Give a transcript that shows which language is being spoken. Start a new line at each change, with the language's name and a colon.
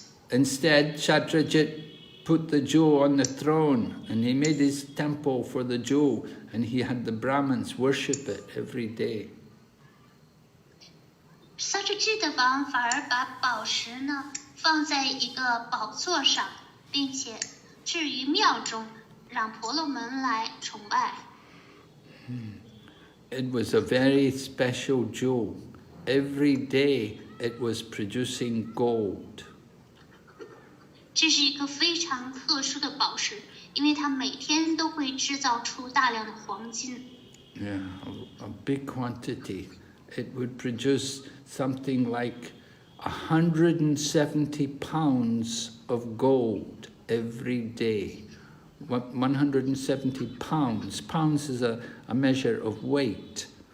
English: Instead, Satyajit put the jewel on the throne, and he made his temple for the jewel, and he had the Brahmins worship it every day.
Chinese: Satyajit 王反而把宝石呢放在一个宝座上，并且置于庙中，让婆罗门来崇拜。
English: It was a very special jewel. Every day it was producing gold.
Chinese: 这是一个非常特殊的宝石，因为它每天都会制造出大量的黄金。
English: Yeah, a big quantity. It would produce something like 170 pounds of gold every day. 170 pounds. Pounds is a measure of weight.